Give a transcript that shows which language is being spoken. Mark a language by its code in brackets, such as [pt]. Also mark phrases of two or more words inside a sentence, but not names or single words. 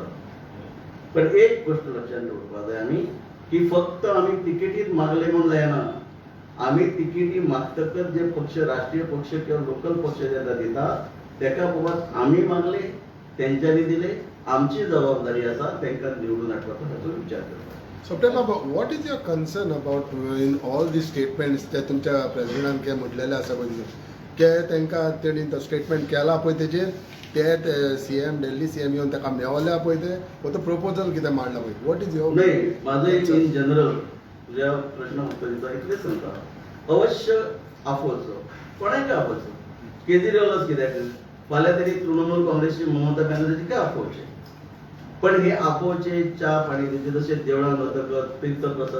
[kok] पण एक गोष्ट लक्षात दवरपाक जाय आमी की फक्त आमी तिकेटीच मागले म्हूण जायना. आमी तिकेटी मागतकच जे पक्ष राष्ट्रीय पक्ष किंवा लोकल पक्ष जेन्ना दिता तेका बाबा आमी मागले, तेंच्यांनी दिले, आमची जबाबदारी आसा तांकां निवडून हाडपाचो हाचो विचार करता. [en] Sapna, what is your concern about in all these statements that [kok] तुमच्या प्रेसिडेंटान काय म्हटलेले आसा पळय के तांकां तेणी तो स्टेटमेंट केला पळय तेजेर ते सीएम दिल्ली सीएम येवन ताका मेवल्या पळय ते फक्त प्रपोजल कितें मांडला पळय [en] what is your [kok] नाही माझं एक [en] in general [kok] तुझ्या प्रश्न उत्तरीचा इतलेच सांगता अवश्य आपोवचो कोणाक आपोवचो केजरीवालच कित्याक फाल्यां तरी तृणमूल काँग्रेसची ममता बॅनर्जी काय आपोवचे पण हे आपोवचे च्या पाणी दिवचे जसे देवळांत वतकच तीर्थ प्रसाद